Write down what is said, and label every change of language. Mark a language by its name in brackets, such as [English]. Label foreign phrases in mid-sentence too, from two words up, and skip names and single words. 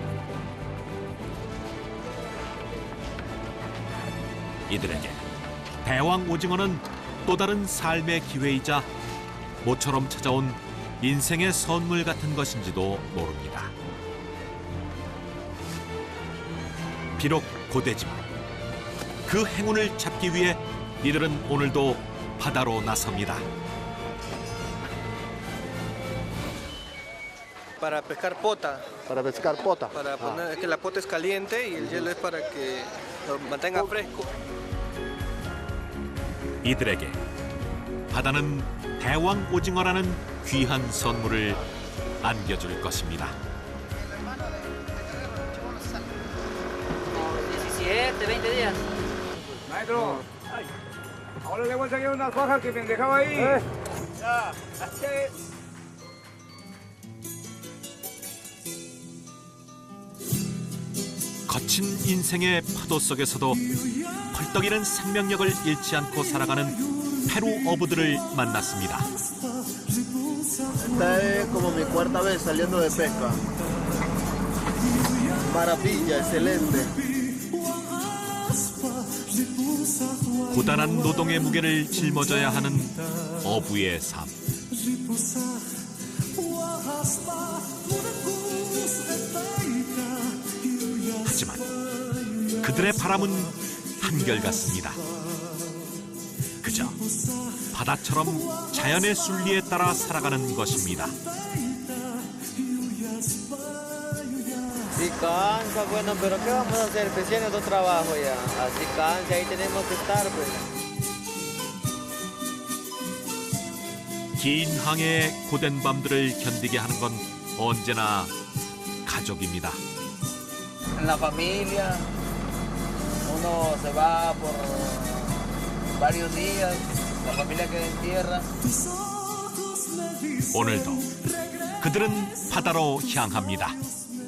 [Korean] 이들에게 대왕 오징어는 또 다른 삶의 기회이자 모처럼 찾아온 인생의 선물 같은 것인지도 모릅니다. 비록 고되지만 그 행운을 잡기 위해 이들은 오늘도 바다로 나섭니다. [Spanish] Para pescar pota. Para pescar pota. Para poner, es que la pota es caliente y el hielo es para que lo mantenga fresco. [Korean] 이들에게 바다는 대왕 오징어라는 귀한 선물을 안겨줄 것입니다. [Spanish] 17, 20 días. Maestro, ahora le voy a sacar unas fajas que me dejaba ahí. Ya, [Korean] 거친 인생의 파도 속에서도 펄떡이는 생명력을 잃지 않고 살아가는 페루 어부들을 만났습니다. [Spanish] Esta es como mi 4ª vez saliendo de pesca. Maravilla, excelente. [Korean] 고단한 노동의 무게를 짊어져야 하는 어부의 삶. 하지만 그들의 바람은 한결같습니다. 그저 바다처럼 자연의 순리에 따라 살아가는 것입니다. [Spanish] Si cansa, bueno, pero ¿qué vamos a hacer? Pues tiene otro trabajo ya. Así cansa, ahí tenemos que estar, pues. [Korean] 긴 항해의 고된 밤들을 견디게 하는 건 언제나 가족입니다. [Spanish] En la familia, uno se va por varios días, la familia queda en tierra. [Korean] 오늘도 그들은 바다로 향합니다.